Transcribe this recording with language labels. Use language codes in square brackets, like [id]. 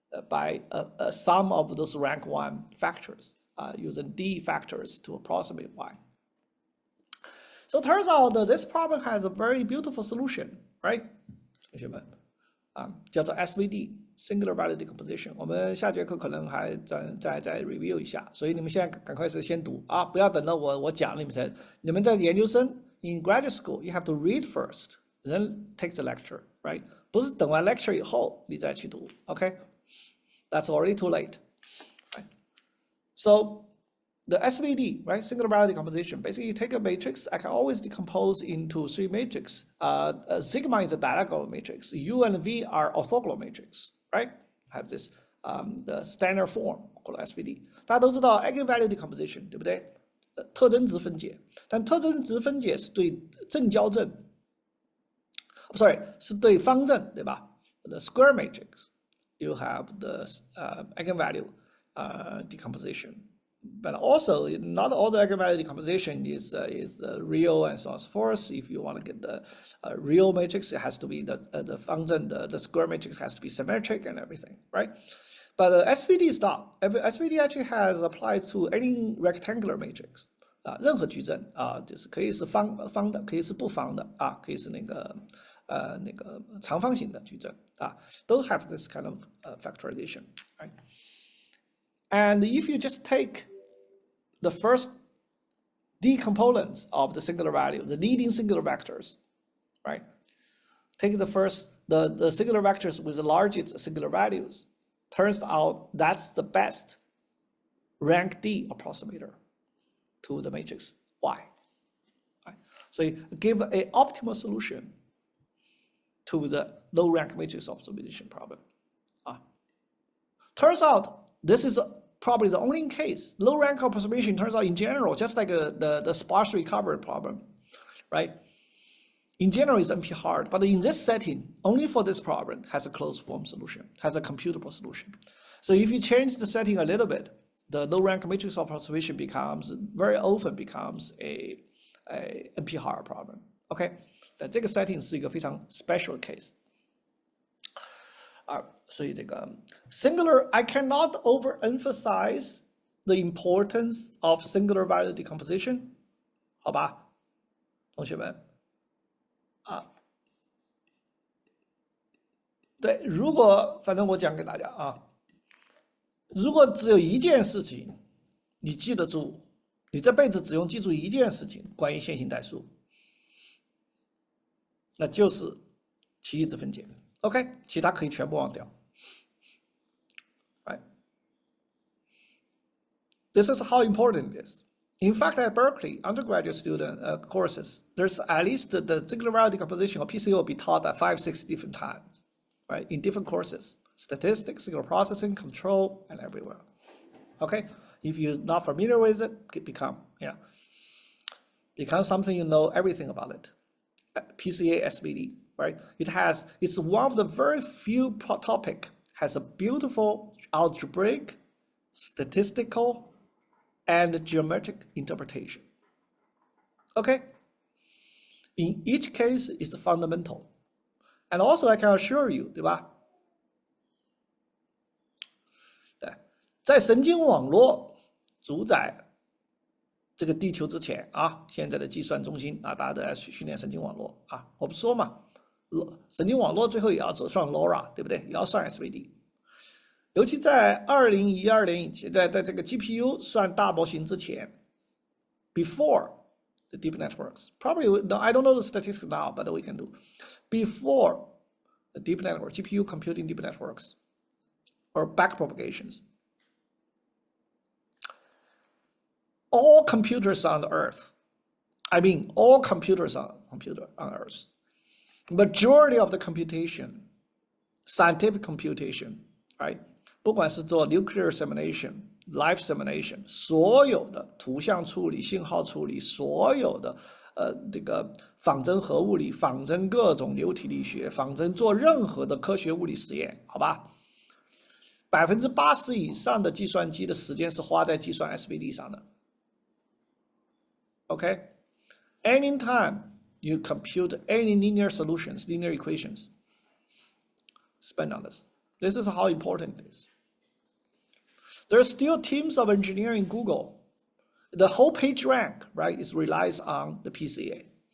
[en] By a sum of those rank 1 factors. Using d factors to approximate y. So it turns out that this problem has a very beautiful solution, right? [zh] 同学们，叫做 SVD singular value decomposition。我们下节课可能还再 review 一下，所以你们现在赶快是先读啊，不要等到我讲你们才。你们在研究生 [en] in graduate school you have to read first, then take the lecture, right? [zh] 不是等完 lecture 以后你再去读 ，OK? [en] That's already too late. So the SVD, right, singular value decomposition, basically you take a matrix, I can always decompose into 3 matrices. Sigma is a diagonal matrix, U and V are orthogonal matrix, right? Have this the standard form called SVD. [zh] 大家都知道 eigenvalue decomposition, 对不对？特征值分解，但特征值分解是对正交正 ，sorry， 是对方正，对吧？ [en] The square matrix, you have the eigenvalue decomposition, but also not all the eigenvalue decomposition is real and so on and so forth. If you want to get the real matrix, it has to be the function, the square matrix has to be symmetric and everything, right? But SVD is not. SVD actually has applied to any rectangular matrix. [zh] 任何矩阵就是可以是方的，可以是不方的可以是那个长方形的矩阵都 [en] have this kind of factorization, right? And if you just take the first d components of the singular value, the leading singular vectors, right? Take the singular vectors with the largest singular values. Turns out that's the best rank d approximator to the matrix Y. Right? So you give an optimal solution to the low rank matrix optimization problem. Turns out this is probably the only case. Low rank approximation turns out in general, just like the sparse recovery problem, right? In general, it's NP hard, but in this setting, only for this problem has a closed form solution, has a computable solution. So if you change the setting a little bit, the low-rank matrix approximation very often becomes a NP-hard problem. [zh] OK， 但这个 setting 是一个非常 special case。所以这个 singular [en] I cannot overemphasize the importance of singular value decomposition， [zh] 好吧，同学们对，如果反正我讲给大家如果只有一件事情你记得住，你这辈子只用记住一件事情关于线性代数，那就是奇异值分解。 OK， 其他可以全部忘掉。 [en] Right? This is how important it is. In fact, at Berkeley, undergraduate student courses, there's at least the singular value decomposition or PCA will be taught at 5-6 different times, right? In different courses, statistics, signal processing, control, and everywhere. Okay, if you're not familiar with it, it becomes something you know everything about it. PCA SVD, right? It's one of the very few topic has a beautiful algebraic, statistical, and geometric interpretation. Okay? In each case, it's fundamental. And also, I can assure you, [zh] 对吧？对，在神经网络主宰这个地球之前现在的计算中心大家都在训练神经网络我不说嘛，神经网络最后也要走上 LoRa， 对不对？也要算 SVD。尤其在2012年以前，在这个 GPU 算大模型之前 [en] ，before the deep networks, probably I don't know the statistics now, but we can do before the deep network, GPU computing deep networks or back propagations. All computers on Earth, I mean all computers on Earth, majority of the computation, scientific computation, right? [zh] 不管是做 [en] nuclear simulation、 life simulation， [zh] 所有的图像处理、信号处理，所有的这个仿真核物理、仿真各种流体力学、仿真做任何的科学物理实验，好吧？80%以上的计算机的时间是花在计算 SVD 上的。 [en] Okay, anytime you compute any linear solutions, linear equations, spend on this. This is how important it is. There are still teams of engineers in Google. The whole page rank, right, relies on the PCA.